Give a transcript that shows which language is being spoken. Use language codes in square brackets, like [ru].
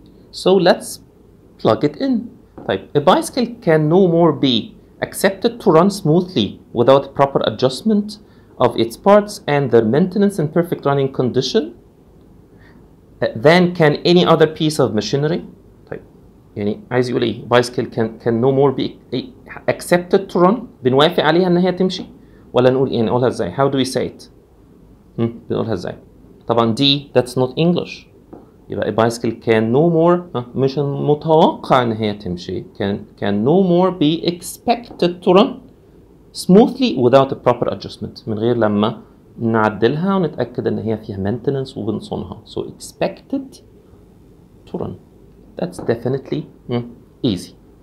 [en] So let's plug it in. Type, a bicycle can no more be accepted to run smoothly without proper adjustment of its parts and their maintenance in perfect running condition than can any other piece of machinery. [ar] طيب يعني عايز يقول ايه؟ [en] bicycle can no more be accepted to run. [ar] بنوافق عليها ان هي تمشي ولا نقول ايه؟ نقولها ازاي؟ [en] How do we say it؟ [ar] بنقولها ازاي؟ طبعا دي [en] that's not English. يبقى a bicycle can no more [ar] مش متوقع ان هي تمشي, [en] can no more be expected to run smoothly without a proper adjustment, [ar] من غير لما نعدلها ونتأكد ان هي فيها [en] maintenance وبنصونها. So expected to run. That's definitely easy.